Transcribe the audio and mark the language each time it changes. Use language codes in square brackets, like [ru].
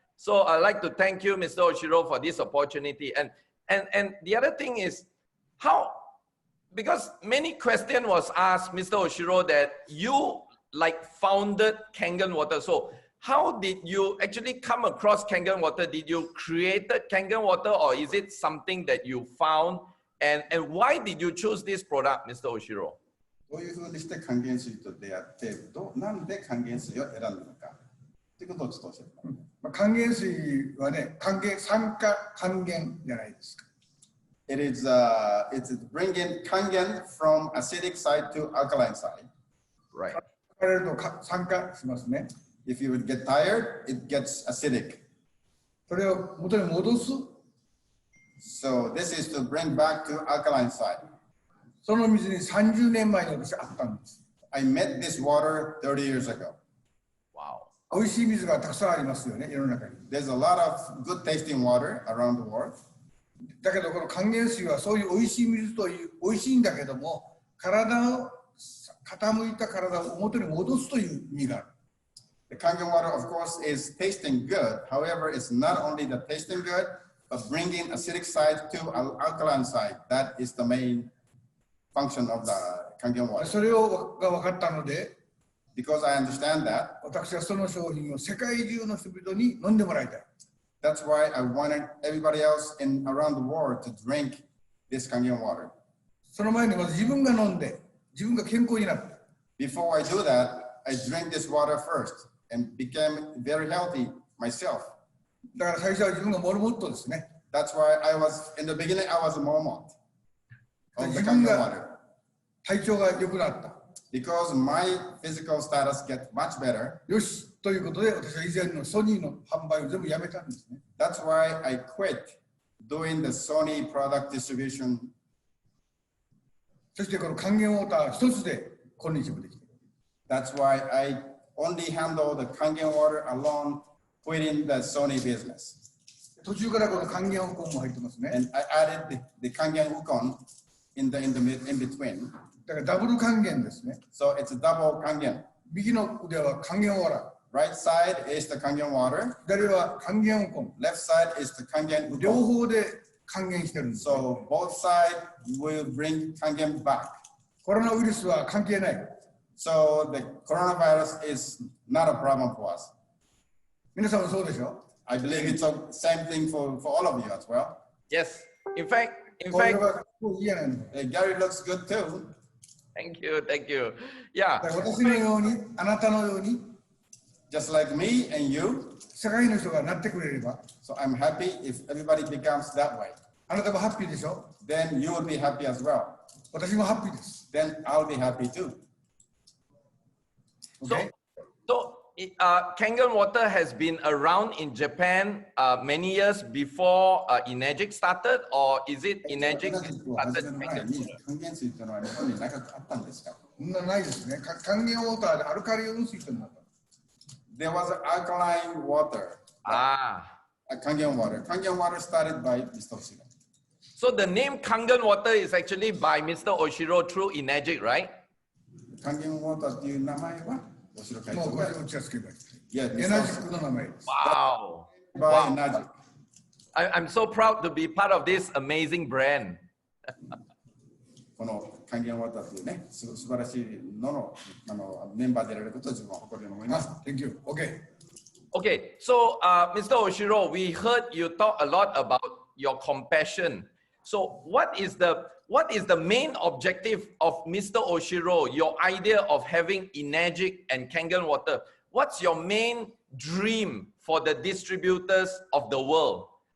[en] So I'd like to thank you, Mr. Ohshiro, for this opportunity. And the other thing is, how, because many question was asked, Mr. Ohshiro, that you like founded Kangen Water. So how did you actually come across Kangen Water? Did you create Kangen Water, or is it something that you found? And why did you choose this product, Mr. Ohshiro? [ja] どういうふうにして還元水と出会って、なんで還元水を選んだのかということをちょっと教えてもらう。還元水はね、酸化還元じゃないですか。 [en] It's bringing kangen from acidic side to alkaline side. Right. [ja] 疲れると酸化しますね。 [en] If you would get tired, it gets acidic. [ja] それを元に戻す。 [en] So this is to bring back to alkaline side. [ja] その水に30年前に私あったんです。 [en] I met this water 30 years ago. Wow. [ja] 美味しい水がたくさんありますよね、世の中に。 [en] There's a lot of good tasting water around the world. [ja] だけどこの還元水はそういう美味しい水という美味しいんだけども、傾いた体を元に戻すという意味がある。 [en] The Kangen water, of course, is tasting good. However, it's not only the tasting good, but bringing acidic side to alkaline side. That is the main function of the Kangen water. [ja] それが分かったので、 [en] Because I understand that, [ja] 私はその商品を世界中の人々に飲んでもらいたい。 [en] that's why I wanted everybody else around the world to drink this Kangen water. [ja] その前にまず自分が飲んで、自分が健康になって。 [en] Before I do that, I drink this water first and became very healthy myself. [ja] だから最初は自分がモルモットですね。 [en] That's why in the beginning, I was a Mormon of the [ja] 自分 [en] Kangen [ja] が [en] water. [ja] 体調が良くなった。 [en] Because my physical status gets much better. [ja] よしということで、私は以前のソニーの販売を全部やめたんですね。 [en] That's why I quit doing the Sony product distribution. [ja] そしてこの還元ウォーター一つで今日もできている。 [en] That's why I only handle the Kangen water alone, quitting the Sony business. [ja] 途中からこの還元ウコンも入ってますね。 [en] And I added the Kangen Ukon in between. [ja] だからダブル還元ですね。 [en] So it's a double Kangen. [ja] 右の腕は還元ウォーター。 [en] Right side is the Kangen water. [ja] 左は還元ウコン。 [en] Left side is the Kangen [ja] 両 [en] Ukon. [ja] 方で還元してるんです。 [en] So both sides will bring kangen back. [ja] コロナウイルスは関係ない。 [en] So the coronavirus is not a problem for us. [ja] 皆さんもそうでしょ。 [en] I believe it's the same thing for all of you as well. Yes. In fact, [ja] これがいいじゃないの。 [en] Gary looks good too. thank you, thank you. Yeah. [ja] だから私のように、あなたのように、 [en] Just like me and you. [ja] 世界の人がなってくれれば、 [en] So I'm happy if everybody becomes that way. [ja] あなたもハッピーでしょ。 [en] Then you will be happy as well. [ja] 私もハッピーです。 [en] Then I'll be happy too. Okay? So Kangen water has been around in Japan many years before Enagic started, or is it Enagic started Kangen water? [ja] 還元水というのは日本に長くあったんですか？そんなないですね。還元ウォーターでアルカリ温水となった。 [en] There was an alkaline water. Kangen water. Kangen water started by Mr. Ohshiro. So the name Kangen water is actually by Mr. Ohshiro through Enagic, right? [ja] Kangen water という名前はOhshiro会もう長がこちらつけばいい。 [en] Yeah, [ja] エナジックの名前です。 [en] Wow. by Enagic. I'm so proud to be part of this amazing brand. [ja] この還元ウォーターというね、素晴らしいののメンバーでいられることを自分は誇りに思います。 [en] Thank you. Okay. Okay, so Mr. Ohshiro, we heard you talk a lot about your compassion. So what is the main objective of Mr. Ohshiro, your idea of having Enagic and Kangen water? What's your main dream for the distributors of the world?